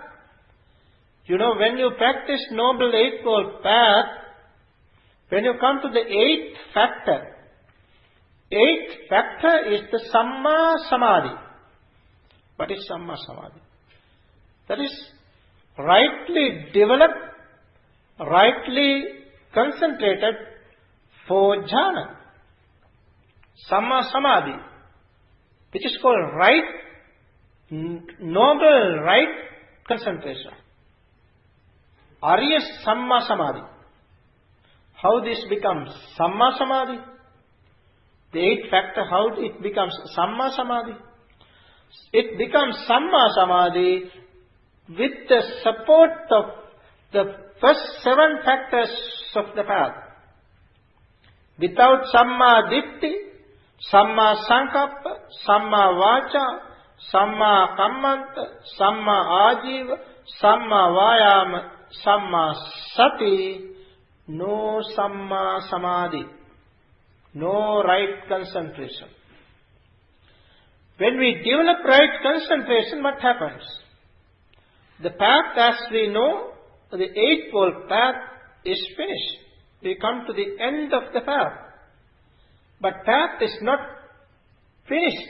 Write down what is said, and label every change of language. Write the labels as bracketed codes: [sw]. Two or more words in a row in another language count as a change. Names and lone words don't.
[en] You know, when you practice Noble Eightfold Path, when you come to the 8th factor, 8th factor is the [pi] Samma Samadhi. [en] What is [pi] Samma Samadhi? [en] That is rightly developed, rightly concentrated for jhana. [pi] Samma Samadhi, [en] which is called right noble right concentration. [pi] Arya Samma Samadhi. [en] How this becomes [pi] Samma Samadhi? [en] The eighth factor, how it becomes [pi] Samma Samadhi? [en] It becomes [pi] Samma Samadhi [en] with the support of the first 7 factors of the path. [pi] Without Samma Ditti, Samma Sankappa, Samma Vacha, Samma Kammanta, Samma Ajiva, Samma Vayama, Samma Sati, no Samma Samadhi, [en] no right concentration. When we develop right concentration, what happens? The path, as we know, the Eightfold Path is finished. We come to the end of the path. But path is not finished.